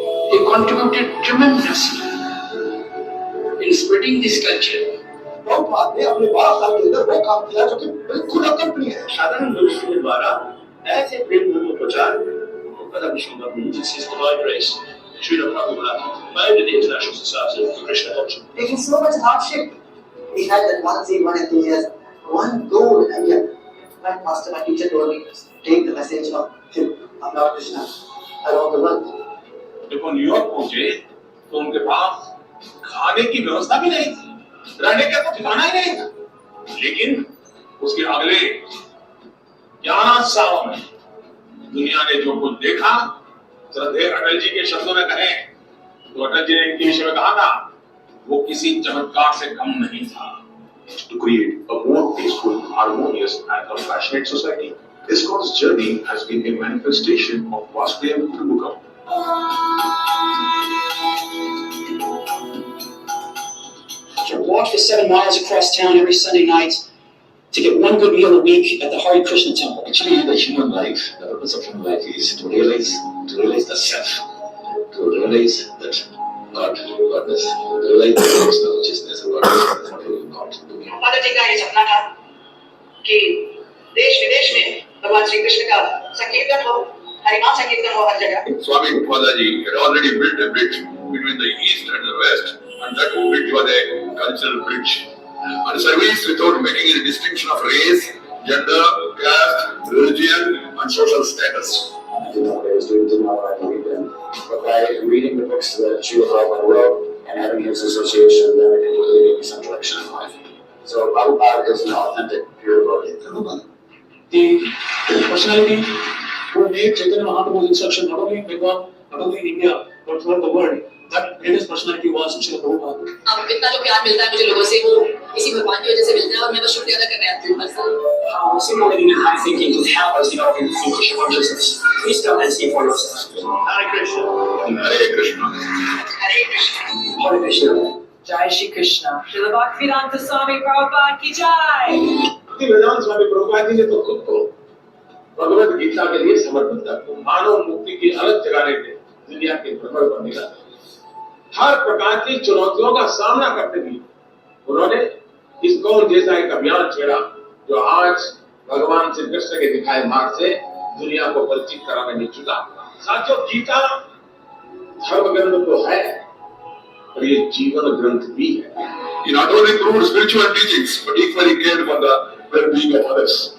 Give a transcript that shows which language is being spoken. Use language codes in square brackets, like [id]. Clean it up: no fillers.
[en] They contributed tremendously in spreading this culture. [hi] Prabhupada ने अपने 12 साल के अंदर वो काम किया जो कि बिल्कुल अकल्पनीय है। साधारण मनुष्यों द्वारा ऐसे प्रेम धर्म प्रचार कदापि संभव नहीं। [en] Systematic grace, Srila Prabhupada founded the International Society of Krishna Culture. Taking so much hardship, he had that one zeal, one enthusiasm, one goal, and yet, my master, my teacher told me, take the message of Lord Krishna around the world. [hi] जब वो New York पहुंचे तो उनके पास खाने की व्यवस्था भी नहीं थी, रहने का तो ठिकाना ही नहीं था। लेकिन उसके अगले 11 सालों में दुनिया ने जो कुछ देखा, श्रद्धेय अटल जी के शब्दों में कहें तो अटल जी ने इनके विषय में कहा था, वो किसी चमत्कार से कम नहीं था। [en] To create a more peaceful, harmonious and compassionate society. ISKCON's journey has been a manifestation of Vasudeva Kutumbakam. To walk the 7 miles across town every Sunday night to get one good meal a week at the Hare Krishna temple. Actually, the human life, the purpose of human life is to realize the self, to realize that Godness, to realize the personal consciousness of Godness. That's what we got to do. [hi] Father जी का ये सपना था कि देश विदेश में भगवान श्री कृष्ण का संकीर्तन हो, हरिनाम संकीर्तन हो हर जगह। [en] Swami Prabhupada had already built a bridge between the east and the west, and that bridge was a cultural bridge. And service without making any distinction of race, gender, caste, religion, and social status. I didn't know what I was doing, didn't know what I believed in. But by reading the books that Srila Prabhupada wrote and having his association, then it really gave me some direction in life. So Prabhupada is an authentic, pure devotee. The personality who made Chaitanya Mahaprabhu's instruction not only in Bengal, not only in India, but throughout the world, that greatest personality was Srila Prabhupada. [hi] अब इतना जो प्यार मिलता है मुझे लोगों से, वो इसी भगवान की वजह से मिलता है, और मैं बस शुक्रिया अदा करने आती हूँ हर साल। [en] Similarly, high thinking to help us develop in Krishna consciousness. Please come and see for yourself. Hare Krishna. Hare Krishna. Hare Krishna. Hare Krishna. Jai Shri Krishna. Srila Bhaktivedanta Swami Prabhupada ki jai. [hi] Bhaktivedanta स्वामी प्रभुपाद जी ने तो खुद को भगवत गीता के लिए समर्पित कर मानव मुक्ति की अलग जगाने के दुनिया के भ्रमण पर निकला। हर प्रकार की चुनौतियों का सामना करते हुए उन्होंने ISKCON जैसा एक अभियान छेड़ा, जो आज भगवान श्री कृष्ण के दिखाए मार्ग से दुनिया को परिचित कराने में जुटा। साथियों, गीता धर्म ग्रंथ तो है, और ये जीवन ग्रंथ भी है। [en] He not only proved spiritual teachings, but equally cared for the well-being of others.